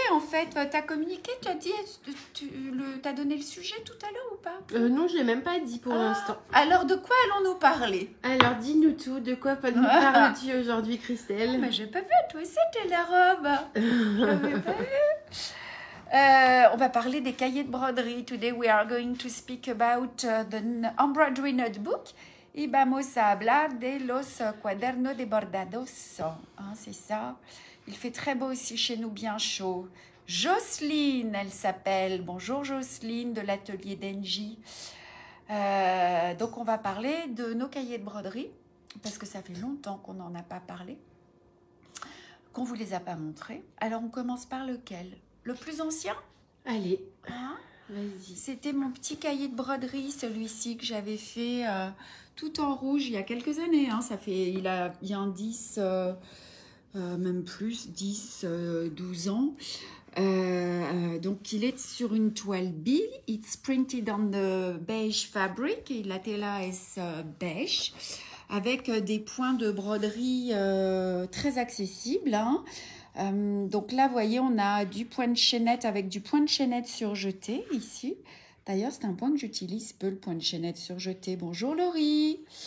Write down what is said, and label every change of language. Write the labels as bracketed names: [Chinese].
[French] En fait, t'as communiqué, t'as donné le sujet tout à l'heure ou pas? Non, je l'ai même pas dit pour l'instant. Alors, de quoi allons-nous parler? Alors, dis-nous tout. De quoi nous parles-tu aujourd'hui, Christelle? Mais j'ai pas vu, toi, c'était la robe. J'avais pas vu. On va parler des cahiers de broderie. [English] Today we are going to speak about the embroidery notebook. [Spanish] Y vamos a hablar de los cuadernos de bordados. [French] Hein, c'est ça. Il fait très beau aussi chez nous, bien chaud. Jocelyne, elle s'appelle. Bonjour Jocelyne de l'atelier d'Engie. Donc on va parler de nos cahiers de broderie parce que ça fait longtemps qu'on n'en a pas parlé, qu'on vous les a pas montrés. Alors on commence par lequel? Le plus ancien? Allez, Hein? vas-y. C'était mon petit cahier de broderie, celui-ci que j'avais fait tout en rouge il y a quelques années. Hein. Ça fait, il a bien 10, même plus, 10, 12 ans. Donc, il est sur une toile B. [English] It's printed on the beige fabric. [French] Et la tela est beige, avec des points de broderie très accessibles. Hein. Donc là, vous voyez, on a du point de chaînette avec du point de chaînette surjeté ici. D'ailleurs, c'est un point que j'utilise peu, le point de chaînette surjeté. Bonjour Laurie.